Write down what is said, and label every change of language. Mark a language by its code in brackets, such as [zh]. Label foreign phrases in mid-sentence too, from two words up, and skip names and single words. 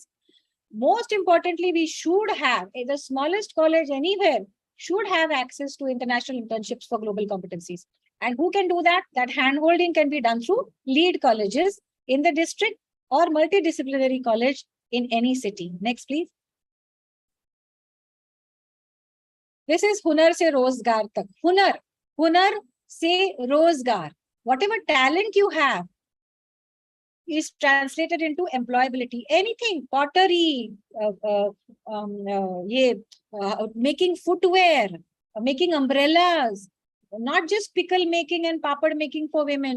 [en] Most importantly, we should have, the smallest college anywhere, should have access to international internships for global competencies. And who can do that? That hand-holding can be done through lead colleges in the district or multidisciplinary college in any city. Next, please. This is Hunar se Rozgar tak. Hunar se Rozgar. Whatever talent you have is translated into employability. Anything, pottery, making footwear, making umbrellas, not just pickle making and papad making for women.